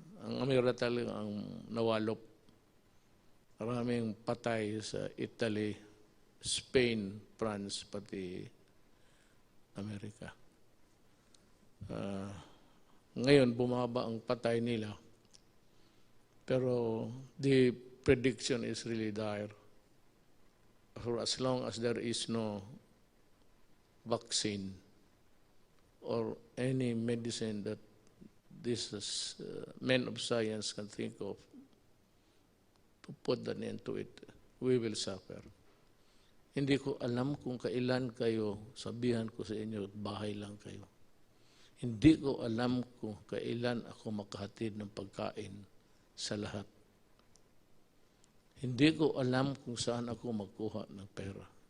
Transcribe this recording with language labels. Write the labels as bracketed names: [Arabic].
[Filipino] Ang Amerika talaga ang nawalop. Maraming patay sa Italy, Spain, France, pati Amerika. Ngayon, bumaba ang patay nila. [English] Pero the prediction is really dire. For as long as there is no vaccine or any medicine that these men of science can think of to put an end to it, we will suffer. [Filipino] Hindi ko alam kung kailan kayo, sabihan ko sa inyo, bahay lang kayo. Hindi ko alam kung kailan ako makahatid ng pagkain sa lahat. Hindi ko alam kung saan ako magkuha ng pera.